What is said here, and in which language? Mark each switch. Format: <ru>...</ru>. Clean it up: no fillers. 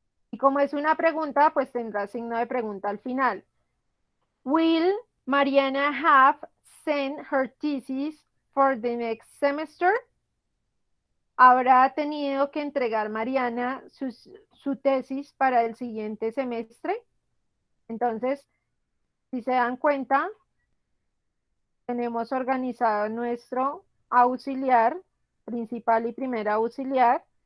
<es>Y como es una pregunta, pues tendrá signo de pregunta al final.</es> <en>Will Mariana have sent her thesis for the next semester?</en> <es>¿Habrá tenido que entregar Mariana su tesis para el siguiente semestre? Entonces, si se dan cuenta, tenemos organizado nuestro auxiliar, principal y primer auxiliar.</es>